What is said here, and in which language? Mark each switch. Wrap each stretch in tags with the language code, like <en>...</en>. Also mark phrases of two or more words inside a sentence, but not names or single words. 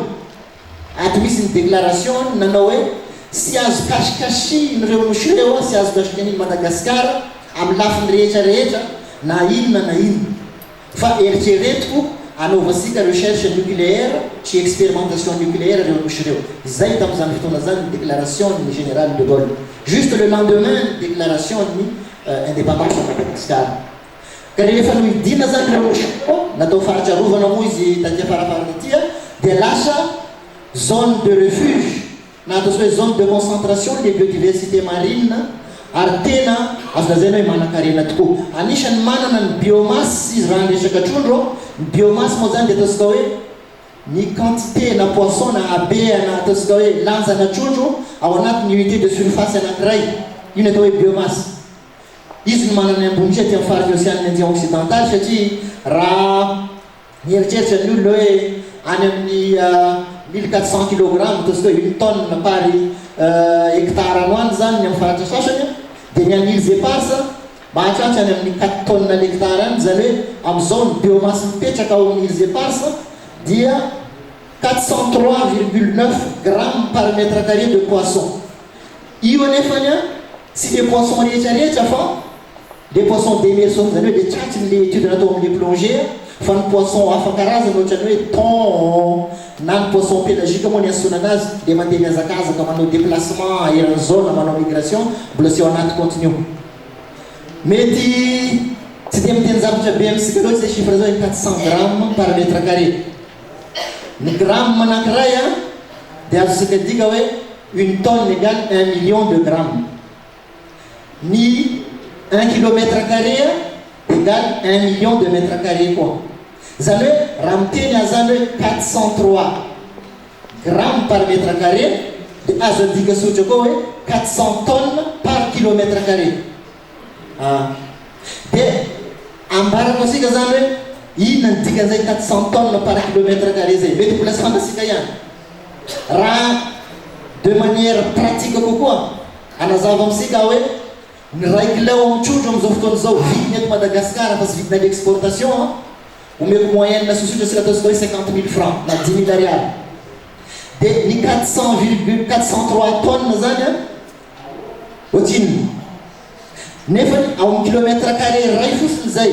<mg>Ato misy ny déclaration nanao hoe sy azo kasikasi nireo nosy ireo sy azo kasikany Madagasikara amin'ny lafiny rehetra na inona fa eritreretiko anaovansika</mg> <fr>recherche nucléaire</fr> <mg>sy</mg> <fr>expérimentation nucléaire</fr> <mg>reo nosy ireo. Izay tamin'izany fotoana zany ny déclaration ny général de Gaulle</mg> <fr>juste le lendemain</fr> <mg>ny déclaration ny</mg> <fr>indépendance de Madagascar.</fr> <mg>Ka rehefa nohidina zany reo nosy natao faritsarovana moa izy taty afarafarany aty dia lasa</mg> <fr>zone de refuge</fr> <mg>na atao hoe</mg> <fr>zone de concentration les biodiversité marine</fr> <mg>ary tena azo lazaina hoe manan-karena tokoa. Anisany manana ny biomasse izy raha resaka trondro ny biomasse moa zany dia ataontsika hoe ny quantité na poisson na abea na ataontsika hoe lanjana trondro ao anatin'ny</mg> <fr>unité de surface</fr> <mg>anankiray io ny atao hoe biomasse. Izy no manana ambonisa ty amin'ny faritra</mg> <fr>océane Indien occidental</fr> <mg>satria raha mieritreritra ny olona hoe any amin'ny 1400 kg ataontsika hoe 1</mg> <fr>tonne par hectare</fr> <mg>anoany zany ny amin'ny faritra sasany dia ny an'Île Zeparsa mahatratra any amin'ny 4</mg> <fr>tonnes l'hectare</fr> <mg>any zany hoe amin'izao ny biomasse mipetraka ao amin'Île Zeparsa dia 403,9</mg> <fr>grammes par mètre carré de poisson.</fr> <mg>Io anefany sy</mg> <fr>le poisson</fr> <mg>rehetrarehetra fa</mg> <fr>le poisson d'immersion</fr> <mg>zany hoe le tratriny</mg> <fr>le étude</fr> <mg>natao amin'ny plongée fa ny poisson hafa karazana ohatrany hoe thon na ny</mg> <fr>poisson pélagique</fr> <mg>moa ny antsoina anazy le mandeha miazakazaka manao déplacement eran'ny zone manao migration mbola sy ao anaty continue mety tsy dia miteny zavatra be amintsika loatra zay chiffre zao 400</mg> <fr>grammes par mètre carré.</fr> <mg>Ny gramme anankiray dia azosika dika hoe</mg> <fr>1 tonne égale 1 million de grammes. Ny 1 kilomètre carré égale 1 million de mètres carrés koa.</fr> <mg>Zany hoe raha miteny azany hoe 403</mg> <fr>grammes par mètre carré</fr> <mg>dia azo adika sotra koa hoe 400</mg> <fr>tonnes par kilomètre carré.</fr> <mg>Dia ambarako asika zany hoe inona ny dikan'izay 400</mg> <fr>tonnes par kilomètre carré</fr> <mg>zay mety mbola sy fantasika ihany. Raha</mg> <fr>de manière pratique</fr> <mg>kokoa anazava amintsika hoe ny ray kilo amin'ny trondro amin'izao fotoana zao vidiny eto Madagasikara fa sy vidina l'exportation omeko moyenne sosotra sika ataontsika hoe 50 000 francs na 10 000 ariary. Dia ny 403 tonnes zany ohatriny nefa ao amin'ny</mg> <fr>kilomètre carré</fr> <mg>ray fotsiny zay.</mg>